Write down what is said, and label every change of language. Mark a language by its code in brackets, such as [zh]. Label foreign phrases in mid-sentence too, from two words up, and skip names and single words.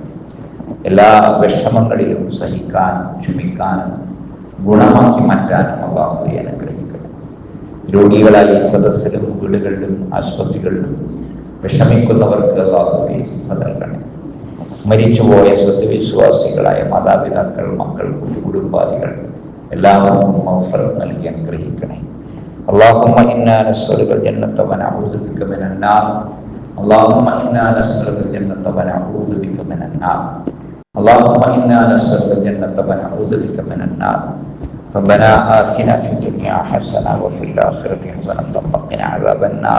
[ml] എല്ലാ വിഷമങ്ങളിലും സഹിക്കാനും ക്ഷമിക്കാനും ഗുണമാക്കി മാറ്റാനും അല്ലാഹുവേ അനുഗ്രഹിക്കണം. രോഗികളായി സദസ്സിലും വീടുകളിലും ആശുപത്രികളിലും വിഷമിക്കുന്നവർക്ക് അല്ലാഹുവേ ശിഫ നൽകണം. മരിച്ചുപോയ സത്യവിശ്വാസികളായ മാതാപിതാക്കൾ, മക്കൾ, കുടുംബാദികൾ എല്ലാവർക്കും മഗ്ഫിറത്ത് നൽകി അനുഗ്രഹിക്കണേ. [ar] اللهم إنا نسألك الجنة ونعوذ بك من النار. اللهم إنا نسألك الجنة ونعوذ بك من النار. اللهم إنا نسألك الجنة ونعوذ بك من النار. ربنا آتنا في الدنيا حسنة وفي الآخرة حسنة وقنا عذاب النار.